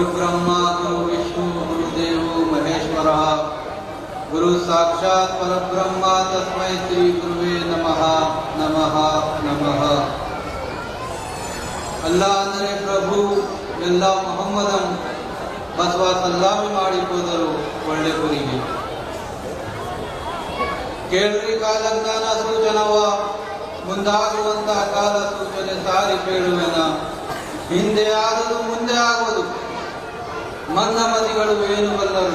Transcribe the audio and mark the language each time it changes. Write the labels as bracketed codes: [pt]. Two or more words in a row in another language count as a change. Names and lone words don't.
[sa] ब्रह्मा गुरु विष्णु गुरुदेवो महेश्वरः गुरु साक्षात् परब्रह्म तस्मै श्री गुरुवे नमः नमः नमः। [kn] अल्लाह ಅಂದರೆ ಪ್ರಭು, ಎಲ್ಲ ಮೊಹಮ್ಮದನ್ ಬಸವ ಸಲಾಮಿ ಮಾಡಿ ಹೋದರು ಒಳ್ಳೆ ಗುರಿಗೆ. ಕೇಳ್ರಿ ಕಾಲಜ್ಞಾನ ಸೂಚನವ, ಮುಂದಾಗುವಂತಹ ಕಾಲ ಸೂಚನೆ ಸಾರಿ ಕೇಳುವೆನ. ಹಿಂದೆ ಆದದು ಮುಂದೆ ಆಗುವುದು, ಮಂದಮತಿಗಳು ಏನು ಬಲ್ಲರು.